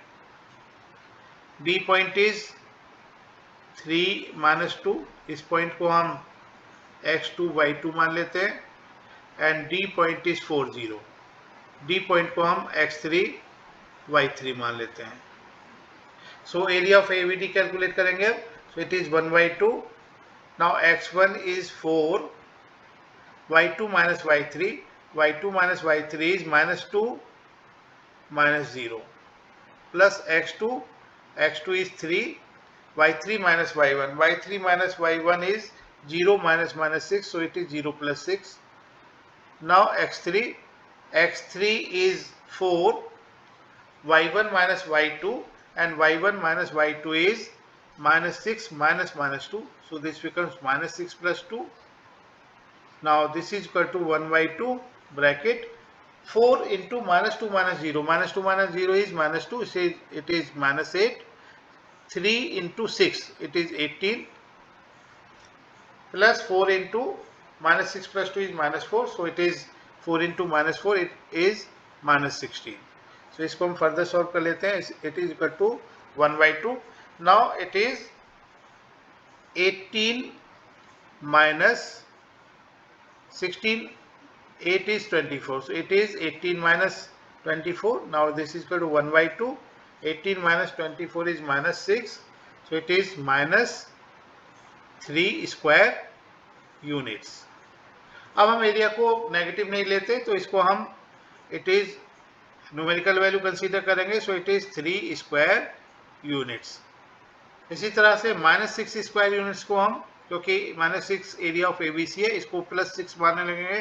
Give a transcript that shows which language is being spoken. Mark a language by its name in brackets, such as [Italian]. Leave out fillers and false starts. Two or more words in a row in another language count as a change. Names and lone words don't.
[English] B point is 3 minus 2, [Hindi] इस पॉइंट को हम x2 y2 मान लेते हैं [English] and D point is 4, 0. [Hindi] D पॉइंट को हम x3 y3 मान लेते हैं. [English] so area of ABD calculate करेंगे. so it is 1/2. now x1 is 4, y2 minus y3 is -2 minus 0 plus x2 is 3, y3 minus y1, y3 minus y1 is 0 minus minus 6, so it is 0 plus 6. Now x3 is 4, y1 minus y2, and y1 minus y2 is minus 6 minus minus 2, so this becomes minus 6 plus 2. Now this is equal to 1 by 2 bracket 4 into minus 2 minus 0. Minus 2 minus 0 is minus 2. It is minus 8. 3 into 6, it is 18. Plus 4 into minus 6 plus 2 is minus 4. So it is 4 into minus 4, it is minus 16. [Hindi] So इसको हम [English] further solve [Hindi] कर लेते हैं. [English] It is equal to 1 by 2. Now it is 18 minus 16, 8 is 24. So it is 18 minus 24. Now this is equal to 1 by 2. 18 minus 24 is minus 6. So it is minus 3 square units. [Hindi] अब हम एरिया को नेगेटिव नहीं लेते, तो इसको हम [English] it is numerical value consider [Hindi] करेंगे. [English] so it is 3 square units. [Hindi] इसी तरह से [English] minus 6 square units [Hindi] को हम, क्योंकि [English] minus 6 area of ABC [Hindi] है, इसको प्लस 6 मानने लगेंगे.